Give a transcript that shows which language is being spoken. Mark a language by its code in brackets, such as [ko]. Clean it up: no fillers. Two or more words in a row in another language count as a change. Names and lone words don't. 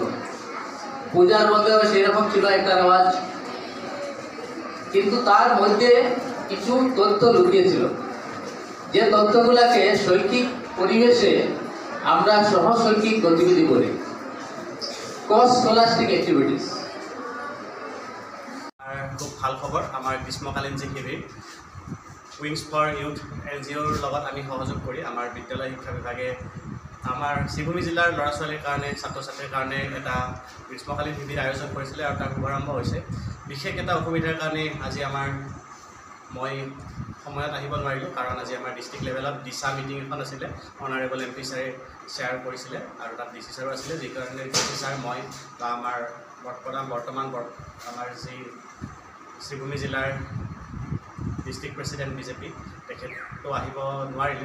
[bn] পূজার মধ্যেও সেরকম ছিল একটা রেওয়াজ, কিন্তু তার মধ্যে কিছু তথ্য লুকিয়েছিল, যে তথ্যগুলোকে শৈক্ষিক পরিবেশে আমরা সহশৈক্ষিক গতিবিধি বলি, [en] cross scholastic activities. [as] খুব ভাল খবৰ আমাৰ গ্ৰীষ্মকালীন যি শিবিৰ উইংছ ফৰ ইউথ NGOৰ লগত আমি সহযোগ কৰি আমাৰ বিদ্যালয় শিক্ষা বিভাগে আমাৰ শ্ৰীভূমি জিলাৰ ল'ৰা ছোৱালীৰ কাৰণে ছাত্ৰ ছাত্ৰীৰ কাৰণে এটা গ্ৰীষ্মকালীন শিবিৰ আয়োজন কৰিছিলে আৰু তাৰ শুভাৰম্ভ হৈছে। বিশেষ এটা অসুবিধাৰ কাৰণে আজি মই সময়ত আহিব নোৱাৰিলোঁ, কাৰণ আজি আমাৰ [en] district levelত [as] দিশা মিটিং এখন আছিলে, [en] honorable MP [as] ছাৰে শ্বেয়াৰ কৰিছিলে আৰু তাত DC ছাৰো আছিলে, যি কাৰণে DC ছাৰ মই বা আমাৰ বৰ্তমান আমাৰ যি শ্ৰীভূমি জিলাৰ [en] district president [as] BJP তেখেতটো আহিব নোৱাৰিলে।